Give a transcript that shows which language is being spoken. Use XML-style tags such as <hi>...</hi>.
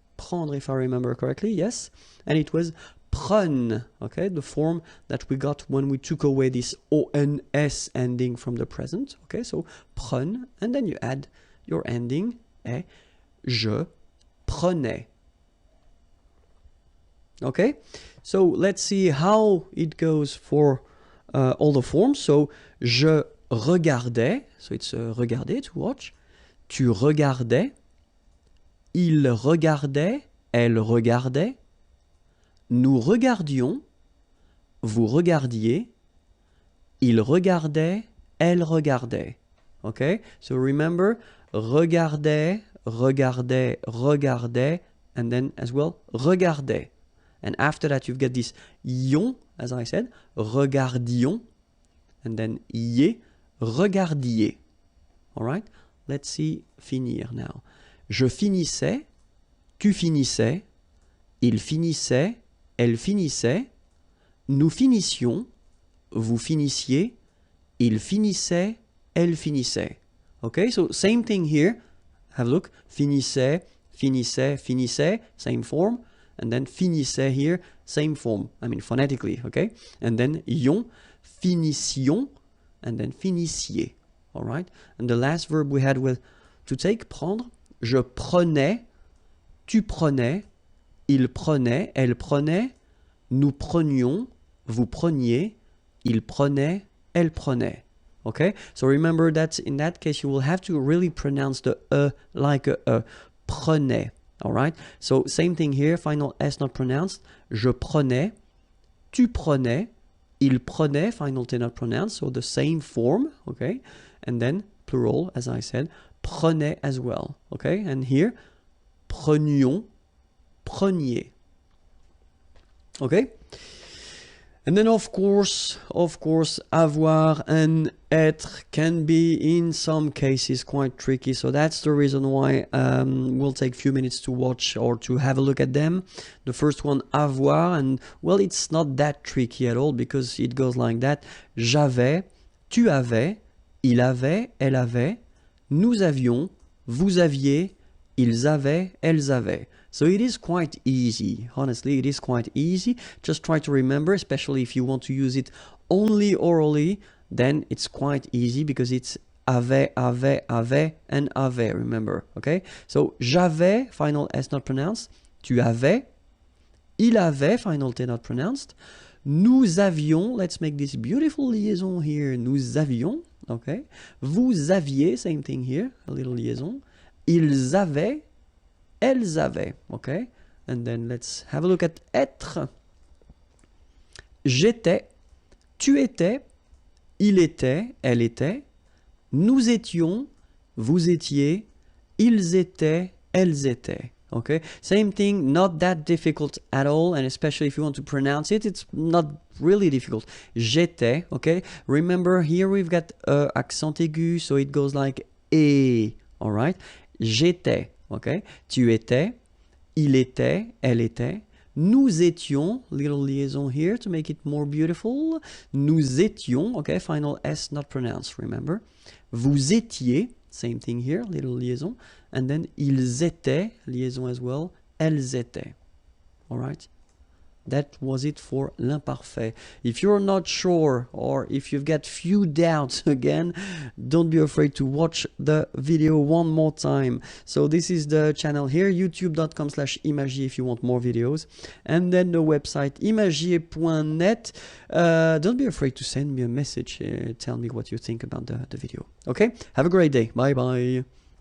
<en>prendre, if I remember correctly, yes. And it was prenne, okay, the form that we got when we took away this ONS ending from the present, okay, so prenne, and then you add your ending,</en> <fr>et je prenais.</fr> <en>Okay, so let's see how it goes for all the forms. So,</en> <fr>je regardais,</fr> <en>so it's regarder, to watch.</en> <fr>Tu regardais, il regardait, elle regardait, nous regardions, vous regardiez, il regardait, elle regardait.</fr> <en>Okay, so remember, regardait, regardait, regardait, and then as well, regardait. And after that, you've got this ion, as I said, regardions, and then ier, regardiez. All right, let's see finir now.</en> <fr>Je finissais, tu finissais, il finissait, elle finissait, nous finissions, vous finissiez, il finissait, elle finissait.</fr> <en>Okay, so same thing here. Have a look. Finissait, finissait, finissait, same form. And then finissait here, same form. I mean phonetically, okay? And then ion, finissions, and then finissiez. All right? And the last verb we had with to take, prendre.</en> <fr>Je prenais, tu prenais, il prenait, elle prenait, nous prenions, vous preniez, il prenait, elle prenait.</fr> <en>Okay? So remember that in that case you will have to really pronounce the like a prenait. All right? So same thing here, final S not pronounced.</en> <fr>Je prenais, tu prenais, il prenait,</fr> <en>final T not pronounced, so the same form, okay? And then plural, as I said, prenait as well, okay? And here, prenions, preniez. Okay? And then of course, avoir and être can be in some cases quite tricky. So that's the reason why we'll take a few minutes to watch or to have a look at them. The first one, avoir, and well, it's not that tricky at all because it goes like that.</en> <fr>J'avais, tu avais, il avait, elle avait, nous avions, vous aviez, ils avaient, elles avaient.</fr> <en>So it is quite easy. Honestly, it is quite easy. Just try to remember, especially if you want to use it only orally, then it's quite easy because it's avait, and avait, remember, okay? So,</en> <fr>j'avais,</fr> <en>final S not pronounced.</en> <fr>Tu avais. Il avait,</fr> <en>final T not pronounced.</en> <fr>Nous avions,</fr> <en>let's make this beautiful liaison here.</en> <fr>Nous avions,</fr> <en>okay?</en> <fr>Vous aviez,</fr> <en>same thing here, a little liaison.</en> <fr>Ils avaient. Elles avaient,</fr> <en>okay? And then let's have a look at être.</en> <fr>J'étais, tu étais, il était, elle était, nous étions, vous étiez, ils étaient, elles étaient.</fr> <en>Okay? Same thing, not that difficult at all, and especially if you want to pronounce it, it's not really difficult. J'étais, okay? Remember, here we've got accent aigu, so it goes like et, all right?</en> <fr>J'étais.</fr> <en>Okay,</en> <fr>tu étais, il était, elle était, nous étions,</fr> <en>little liaison here to make it more beautiful, nous étions, okay, final S not pronounced, remember, vous étiez, same thing here, little liaison, and then</en> <fr>ils étaient,</fr> <en>liaison as well,</en> <fr>elles étaient,</fr> <en>all right? That was it for l'imparfait. If you're not sure or if you've got few doubts again, don't be afraid to watch the video one more time. So this is the channel here, youtube.com/imagier if you want more videos. And then the website imagier.net. Don't be afraid to send me a message. Tell me what you think about the video. Okay? Have a great day. Bye-bye.</en>